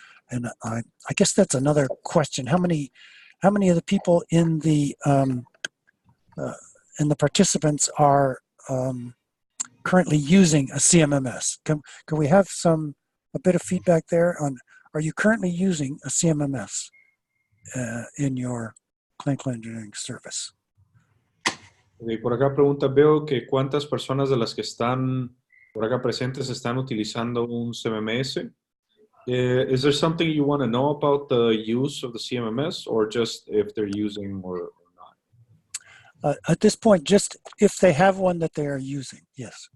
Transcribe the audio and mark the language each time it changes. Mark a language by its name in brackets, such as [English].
[English] And I guess that's another question. How many of the people in the participants are currently using a CMMS? Can we have a bit of feedback there on, are you currently using a CMMS in your clinical engineering service? [Spanish] Por acá pregunta, veo que cuántas personas de las que están Por acá presentes están utilizando un CMMS. [English] Is there something you want to know about the use of the CMMS, or just if they're using or not? At this point, just if they have one that they are using, yes.